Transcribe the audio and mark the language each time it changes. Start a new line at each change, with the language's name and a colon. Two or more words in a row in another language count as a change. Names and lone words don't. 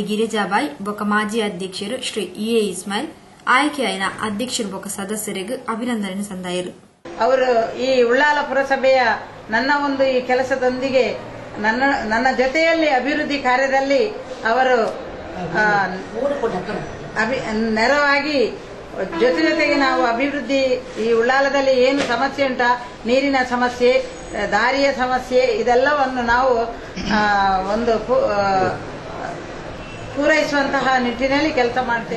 Tulu: ಗಿರಿಜಾಬಾಯಿ ಬೊಕ ಮಾಜಿ ಅಧ್ಯಕ್ಷರು ಶ್ರೀ ಇಎ ಇಸ್ಮಾಯಿಲ್ ಆಯ್ಕೆಯಾಯಿನ ಅಧ್ಯಕ್ಷರು ಬೊಕ ಸದಸ್ಯರಿಗೆ ಅಭಿನಂದನೆ ಸಂದಾಯಿರು.
Kannada: ಅವರು ಈ ಉಳ್ಳಾಲ ಪುರಸಭೆಯ ನನ್ನ ಒಂದು ಈ ಕೆಲಸದೊಂದಿಗೆ ನನ್ನ ಜೊತೆಯಲ್ಲಿ ಅಭಿವೃದ್ಧಿ ಕಾರ್ಯದಲ್ಲಿ ಅವರು ನೆರವಾಗಿ ಜೊತೆಗೆ ನಾವು ಅಭಿವೃದ್ಧಿ ಈ ಉಳ್ಳಾಲದಲ್ಲಿ ಏನು ಸಮಸ್ಯೆ ಉಂಟಾ, ನೀರಿನ ಸಮಸ್ಯೆ, ದಾರಿಯ ಸಮಸ್ಯೆ, ಇದೆಲ್ಲವನ್ನು ನಾವು ಒಂದು ಪೂರೈಸುವಂತಹ ನಿಟ್ಟಿನಲ್ಲಿ ಕೆಲಸ ಮಾಡ್ತೇವೆ.